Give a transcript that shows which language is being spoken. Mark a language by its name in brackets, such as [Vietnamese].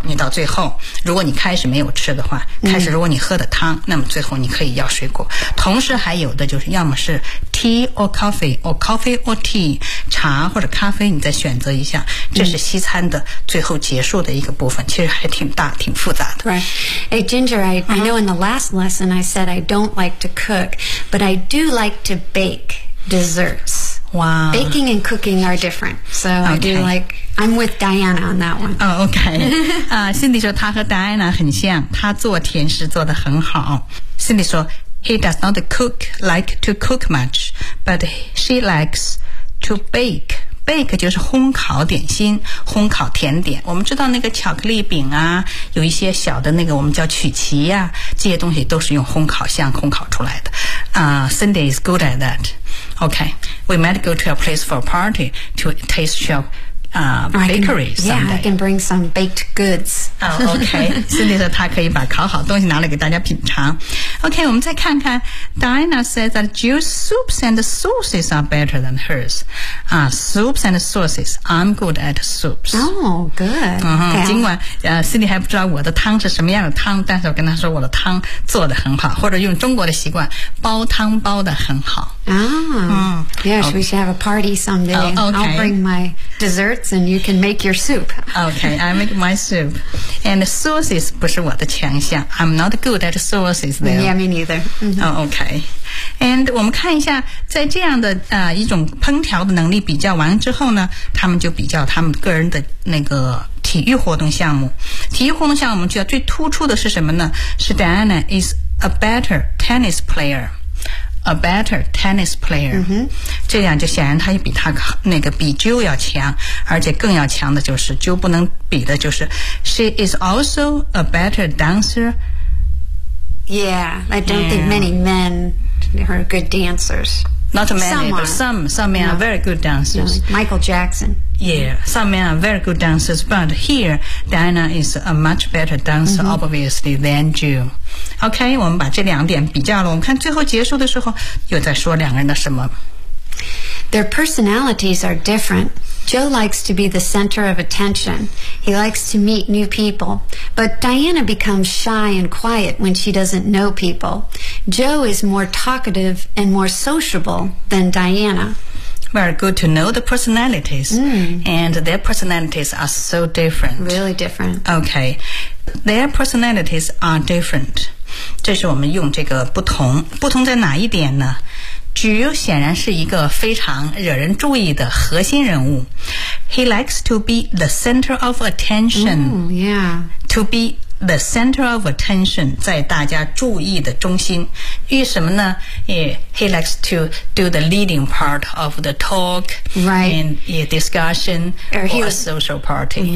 [Chinese] 你到最后，如果你开始没有吃的话，开始如果你喝的汤，那么最后你可以要水果。同时还有的就是，要么是 [English] tea or coffee， or coffee or tea， [Chinese] 茶或者咖啡，你再选择一下。这是西餐的最后结束的一个部分，其实还挺大、挺复杂的。 [English] Right. Hey, Ginger, I know in the last lesson I said I don't like to cook, but I do like to bake desserts. Wow. Baking and cooking are different. So okay. I do like, I'm with Diana on that one. [Chinese] Oh, okay. Cindy 说她和 Diana 很像，她做甜食做得很好。 [English] Cindy 说 he does not cook, like to cook much, but she likes to bake. [Chinese] Bake 就是烘烤点心，烘烤甜点。我们知道那个巧克力饼啊，有一些小的那个我们叫曲奇啊，这些东西都是用烘烤箱烘烤出来的。 [English] Cindy is good at that. Okay, we might go to a place for a party to taste your bakery someday. Yeah, I can bring some baked goods. [Chinese] Okay, Cindy 说她可以把烤好东西拿来给大家品尝。 [English] Okay, [Chinese] 我们再看看 [English] Diana says that Jill's soups and sauces are better than hers. Soups and sauces. I'm good at soups. Oh, good. [Chinese] 尽管Cindy 还不知道我的汤是什么样的汤，但是我跟她说我的汤做得很好，或者用中国的习惯，煲汤煲得很好。 [English] Yes, we should have a party someday. Okay. I'll bring my desserts and you can make your soup. Okay, I make my soup. And sauces [Chinese] 不是我的强项。 [English] I'm not good at sauces, though. Yeah, me neither. Okay. [Chinese] And 我们看一下在这样的一种烹调的能力比较完之后呢，他们就比较他们个人的那个体育活动项目。体育活动项目我们觉得最突出的是什么呢？ [English] 是 Diana is a better tennis player. A better tennis player.、 [Chinese] 这样就显然他比他那个比 Jill 要强，而且更要强的就是 Jill 不能比的就是 [English] She is also a better dancer. Yeah, I don't think many men are good dancers. Not many, some men are very good dancers. Yeah, like Michael Jackson. Yeah, some men are very good dancers, but here Diana is a much better dancer,、obviously, than Jill. [Chinese] OK, 我们把这两点比较了。我们看最后结束的时候又在说两个人的什么。 [English] Their personalities are different. Joe likes to be the center of attention. He likes to meet new people. But Diana becomes shy and quiet when she doesn't know people. Joe is more talkative and more sociable than Diana. Very good to know the personalities. And their personalities are so different. Really different. Okay. Their personalities are different. [Chinese] 这是我们用这个不同。不同在哪一点呢？ Jill 显然是一个非常惹人注意的核心人物。 [English] He likes to be the center of attention. Ooh, yeah. To be the center of attention, [Chinese] 在大家注意的中心。为什么呢？ [English] Yeah, he likes to do the leading part of the talk. Right. And yeah, discussion or a social party.